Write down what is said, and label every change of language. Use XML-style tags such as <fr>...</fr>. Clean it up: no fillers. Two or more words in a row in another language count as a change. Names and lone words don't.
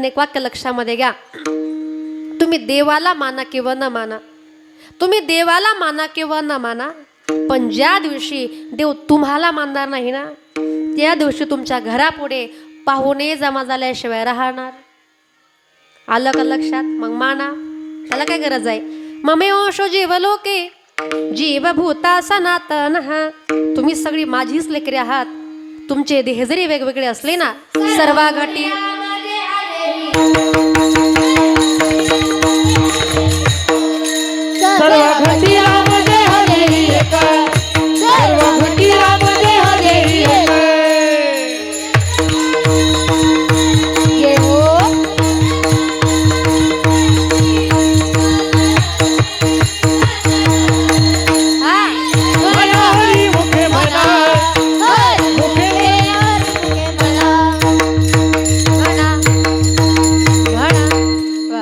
<mr>पण एक वाक्य लक्षामध्ये घ्या, तुम्ही देवाला माना किंवा न माना, तुम्ही देवाला माना किंवा न माना, पण ज्या दिवशी देव तुम्हाला मानणार नाही ना, त्या दिवशी तुमच्या घरापुढे पाहुणे जमा झाल्याशिवाय राहणार. आलं का लक्षात? मग माना, त्याला काय गरज आहे.</mr> <sa>ममेवशो जीवलोके जीवभूता सनातन.</sa> <mr>तुम्ही सगळी माझीच लेकरे आहात. तुमचे देह जरी वेगवेगळे असले ना, सर्व घटी सर्व घटी राम देह देही एक, सर्व घटी राम देह देही एक. ये हो हा म्हणा हरी मुखे म्हणा, हर मुखे मला म्हणा म्हणा वा.</mr>